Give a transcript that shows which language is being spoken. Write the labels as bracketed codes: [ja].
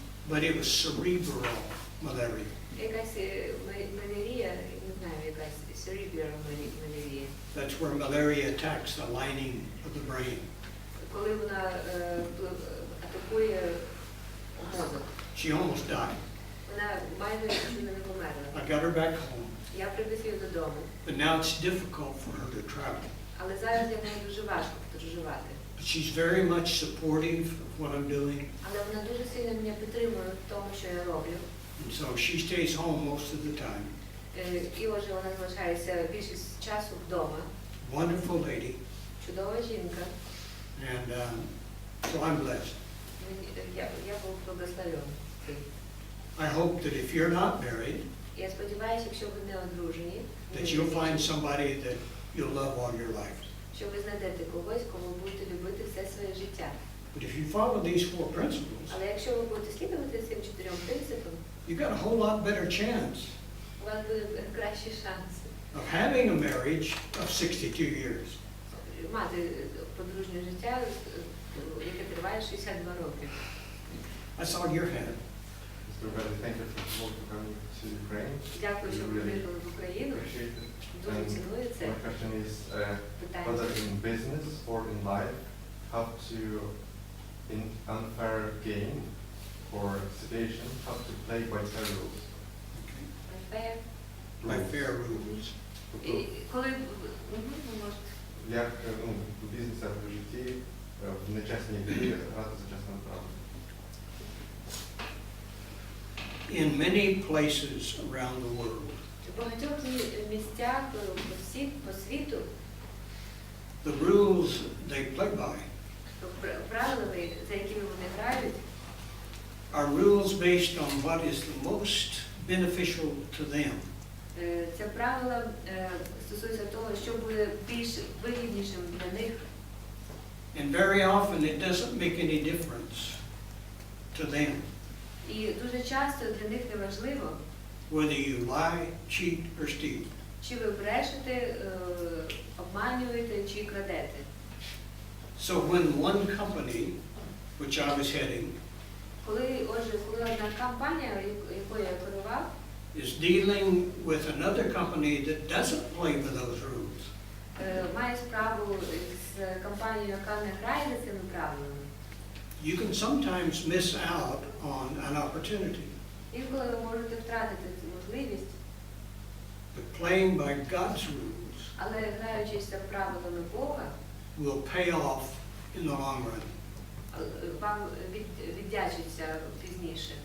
[en] But it was cerebral malaria. [uk] Якась малярія, не знаю, якась cerebral малярія. [en] That's where malaria attacks the lining of the brain. [uk] Коли вона атакує мозок. [en] She almost died. [uk] Вона майже нічого не померла. [en] I got her back home. [uk] Я привез її додому. [en] But now it's difficult for her to travel. [uk] Але зараз для неї дуже важко подорожувати. [en] But she's very much supportive of what I'm doing. [uk] Але вона дуже сильно мене підтримує в тому, що я роблю. [en] And so she stays home most of the time. [uk] І отже, вона залишається більшість часу вдома. [en] Wonderful lady. [uk] Чудова жінка. [en] And so I'm blessed. [uk] Я був благословений. [en] I hope that if you're not married, [uk] Я сподіваюся, якщо ви не одружені, [en] that you'll find somebody that you'll love all your life. [uk] що ви знайдете когось, кому будете любити все своє життя. [en] But if you follow these 4 principles, [uk] Але якщо ви будете слідувати цим 4 принципам, [en] you got a whole lot better chance [uk] у вас буде кращі шанси [en] of having a marriage of 62 years. [uk] мати подружнє життя, яке триває 62 роки. [en] I saw your hand. Mr. Bейлі, thank you for coming to Ukraine. [uk] Дякую, що ви приїхали в Україну. [en] Appreciate it. [uk] Дуже ціную це [en] My question is, [uk] питання. [en] whether in business or in life, how to, in unfair game or situation, how to play by fair rules. Fair. By fair rules. [uk] І коли ви можете. Як в бізнесі, в житті, в нечесній грі грати за чесними правилами. [en] In many places around the world, [uk] В багатьох місцях по світу [en] the rules they play by [uk] правилами, за якими вони грають, [en] are rules based on what is the most beneficial to them. [uk] Це правила стосуються того, що буде більш вигіднішим для них. [en] And very often it doesn't make any difference to them [uk] І дуже часто для них не важливо, [en] whether you lie, cheat, or steal. [uk] чи ви брешете, обманюєте, чи крадете. [en] So when one company, which I was heading, [uk] Коли одна компанія, якою я керував, [en] is dealing with another company that doesn't play by those rules, [uk] має справу з компанією, яка не грає за цими правилами, [en] you can sometimes miss out on an opportunity. [uk] інколи ви можете втратити цю можливість, [en] But playing by God's rules [uk] але граючись за правилами Бога, [en] will pay off in the long run. [uk] вам віддячиться пізніше.